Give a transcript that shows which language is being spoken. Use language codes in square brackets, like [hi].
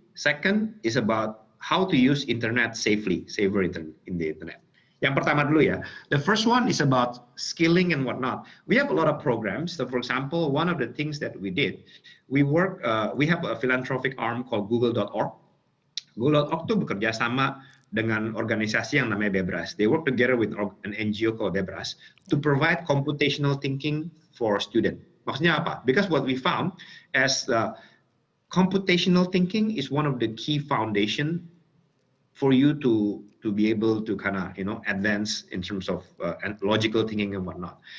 [en] Second is about how to use internet safely, safer in the internet. [id] Yang pertama dulu ya. [en] The first one is about skilling and whatnot. We have a lot of programs. So for example, one of the things that we did, we have a philanthropic arm called Google.org. [id] Google.org itu bekerja sama dengan organisasi yang namanya Bebras. [en] They work together with an NGO called Bebras to provide computational thinking for students. [id] Maksudnya apa? [en] Because what we found as computational thinking is one of the key foundation for you to be able to kind of advance in terms of logical thinking and whatnot.